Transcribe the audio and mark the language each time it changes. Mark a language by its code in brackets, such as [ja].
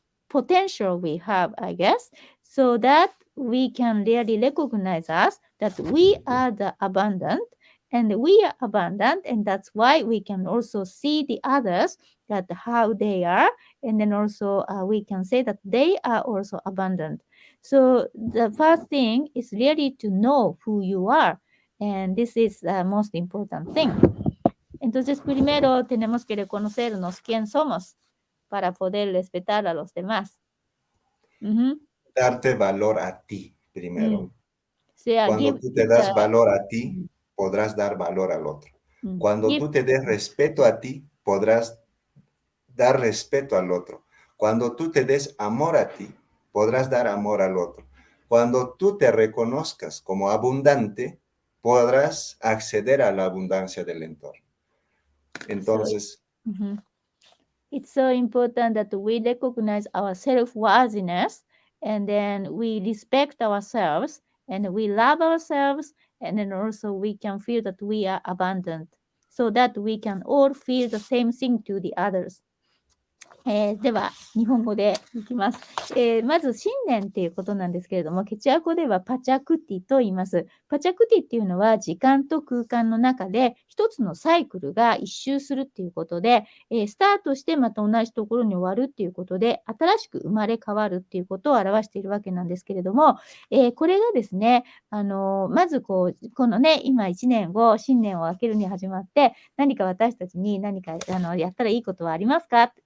[en] potential we have, I guess, so that we can really recognize us, that we are the abundant, and we are abundant, and that's why we can also see the others, that how they are, and then also we can say that they are also abundant. So the first thing is really to know who you are, and this is the most important thing. [es] Entonces, primero tenemos que reconocernos quién somos para poder respetar a los demás. Darte valor a ti primero. [en] Yeah, [es] Cuando tú te das valor a ti, podrás dar valor al otro. Cuando tú te des respeto a ti, podrás dar respeto al otro. Cuando tú te des amor a ti, podrás dar amor al otro. Cuando tú te reconozcas como abundante, podrás acceder a la abundancia del entorno. Entonces, [en] it's so important that we recognize our self-worthiness, and then we respect ourselves, and we love ourselves, and then also we can feel that we are abundant, so that we can all feel the same thing to the others. [ja] では、日本語でいきます。まず、新年っていうことなんですけれども、ケチュア語ではパチャクティと言います。パチャクティっていうのは、時間と空間の中で一つのサイクルが一周するっていうことで、スタートしてまた同じところに終わるっていうことで、新しく生まれ変わるっていうことを表しているわけなんですけれども、これがですね、まずこのね、今1年後、新年を明けるに始まって、何か私たちに何かやったらいいことはありますか？